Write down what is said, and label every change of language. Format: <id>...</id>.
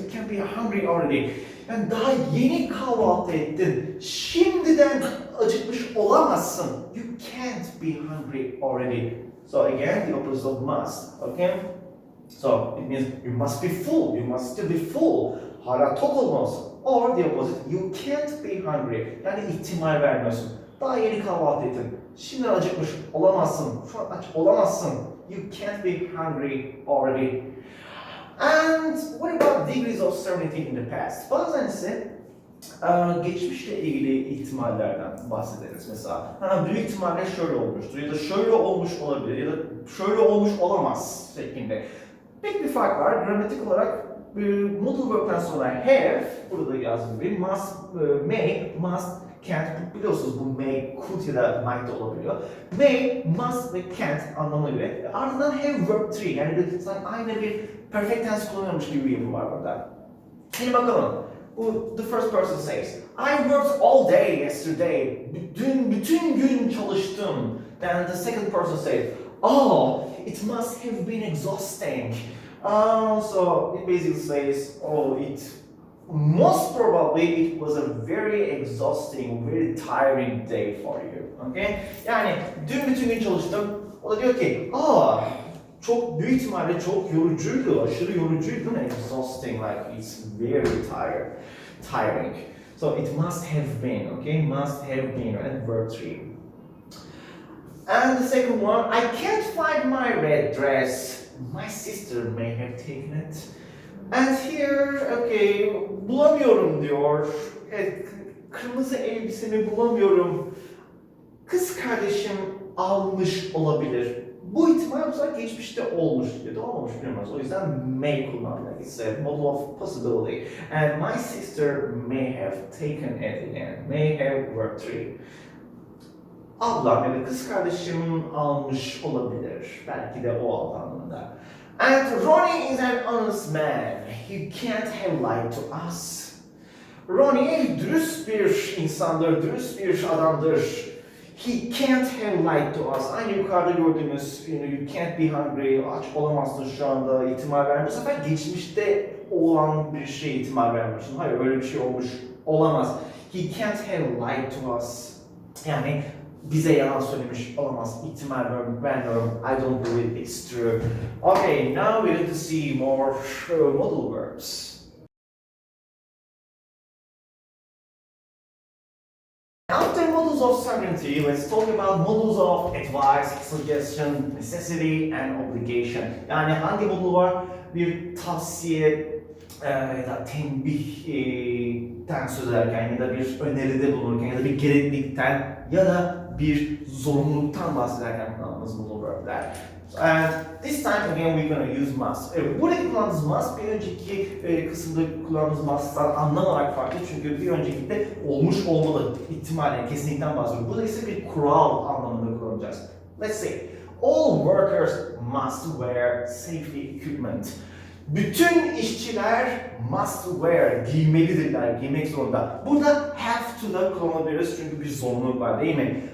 <en>You can't be hungry already.</en> <tr>Yani daha yeni kahvaltı ettin. Şimdiden acıkmış olamazsın.</tr> <en>You can't be hungry already. So again, the opposite of must. Okay? So it means you must be full. You must still be full.</en> <tr>Hala tok olmalısın.</tr> <en>Or the opposite, you can't be hungry.</en> <tr>Yani ihtimal vermiyorsun. Daha yeni kahvaltı ettin. Şimdiden acıkmış olamazsın. Şu an aç olamazsın.</tr> <en>You can't be hungry already. And what about degrees of certainty in the past?</en> <tr>Bazen ise geçmişle ilgili ihtimallerden bahsederiz mesela. Büyük ihtimalle şöyle olmuştur ya da şöyle olmuş olabilir ya da şöyle olmuş olamaz şeklinde. Pek bir fark var. Gramatik olarak modal verb'den sonra have, burada yazdığım gibi must, may, must, can't, biliyorsunuz bu may, could ya da might de olabiliyor. May, must ve can't anlamına göre. Ardından have verb 3, yani aynı bir perfect tense kullanılmış gibi bir yapı var burada. Şimdi bakalım.</tr> <en>The first person says, I worked all day yesterday.</en> <tr>Bütün gün çalıştım.</tr> <en>Then the second person says, oh, it must have been exhausting. So it basically says, oh, most probably it was a very exhausting, very tiring day for you. Okay?</en> <tr>Yani dün bütün gün çalıştım. O da diyor ki, çok büyük ihtimalle çok yorucuydu, aşırı yorucuydu.</tr> <en>Exhausting, like it's very tiring. So it must have been, okay? Must have been, and verb 3. And the second one, I can't find my red dress. My sister may have taken it. And here, okay,</en> <tr>bulamıyorum diyor. Evet, kırmızı elbisemi bulamıyorum. Kız kardeşim almış olabilir. Bu ihtimal bu sefer geçmişte olmuş ya da olmamış bilmiyoruz. O yüzden may kullanmak.</tr> <en>It's a model of possibility. And my sister may have taken it again. May have verb 3.</en> <tr>Ablam ya da kız kardeşim almış olabilir. Belki de o aldı anlamında.</tr> <en>And Ronnie is an honest man. He can't have lied to us.</en> <tr>Ronnie dürüst bir insandır, dürüst bir adamdır.</tr> <en>He can't have lied to us.</en> <tr>Aynı yukarıda gördüğümüz,</tr> <en>you can't be hungry,</en> <tr>aç olamazsın şu anda ihtimal vermiyor. Bu sefer geçmişte olan bir şeye ihtimal vermiyorsun. Hayır, öyle bir şey olmuş olamaz.</tr> <en>He can't have lied to us.</en> <tr>Yani bize yalan söylemiş olamaz. İhtimal veriyorum, ben diyorum,</tr> <en>I don't believe it's true. Okay, now we need to see more modal verbs. After modals of certainty, let's talk about modals of advice, suggestion, necessity and obligation.</en> <tr>Yani hangi modul var? Bir tavsiye ya da tembihten söz ederken ya da bir öneride bulunurken ya da bir gereklilikten ya da bir zorunluluktan bahsederken kullandığımız modal verb'ler.</tr> <en>And this time again we're going to use must.</en> <tr>Buradaki kullandığımız must bir önceki kısımda kullandığımız must'tan anlam olarak farklı çünkü bir öncekinde olmuş olmalı ihtimali kesinlikten bahsediyor. Burada ise bir kural anlamında kullanacağız.</tr> <en>Let's say all workers must wear safety equipment.</en> <tr>Bütün işçiler</tr> <en>must wear,</en> <tr>giymelidirler, giymek zorunda. Burada have to da kullanabiliriz çünkü bir zorunluluk var değil mi?</tr>